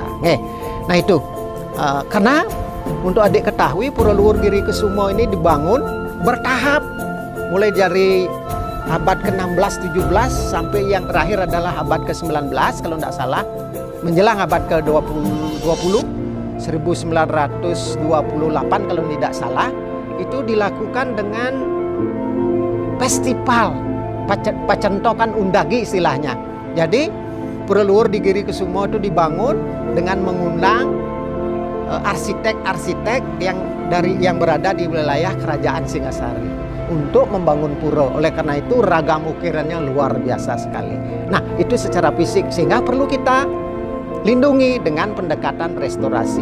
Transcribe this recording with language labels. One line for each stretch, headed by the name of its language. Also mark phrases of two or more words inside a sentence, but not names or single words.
Indonesian: Nah itu karena untuk adik ketahui Pura Luhur Girikusumo ini dibangun bertahap, mulai dari abad ke-16, 17 sampai yang terakhir adalah abad ke-19 kalau tidak salah, menjelang abad ke-20, 1928 kalau tidak salah, itu dilakukan dengan festival
Balinese: pacentokan undagi
Indonesian: istilahnya. Jadi Pura Luhur di Girikusumo itu dibangun dengan mengundang arsitek-arsitek yang berada di wilayah Kerajaan Singasari untuk membangun pura. Oleh karena itu ragam ukirannya luar biasa sekali. Nah, itu secara fisik, sehingga perlu kita lindungi dengan pendekatan restorasi.